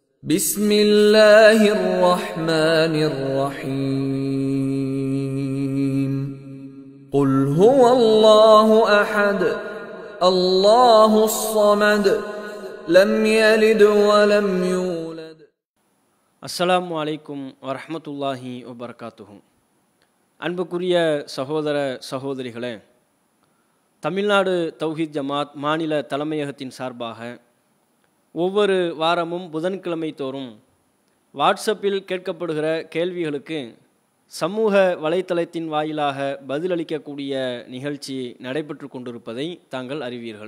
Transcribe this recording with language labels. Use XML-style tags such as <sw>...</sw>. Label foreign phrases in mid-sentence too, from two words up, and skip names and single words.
<ar>بسم الله الرحمن الرحيم قل هو الله أحد الله الصمد لم يلد ولم يولد السلام عليكم ورحمة الله وبركاته.</ar> <ta>அன்புக்குரிய சகோதர சகோதரிகளே, தமிழ்நாடு தௌஹீத் ஜமாத் மாநில தலைமையகத்தின் சார்பாக ஒவ்வொரு வாரமும் புதன்கிழமை தோறும் வாட்ஸ்அப்பில் கேட்கப்படுகிற கேள்விகளுக்கு சமூக வலைத்தளத்தின் வாயிலாக பதிலளிக்கக்கூடிய நிகழ்ச்சி நடைபெற்று கொண்டிருப்பதை தாங்கள் அறிவீர்கள்.</ta>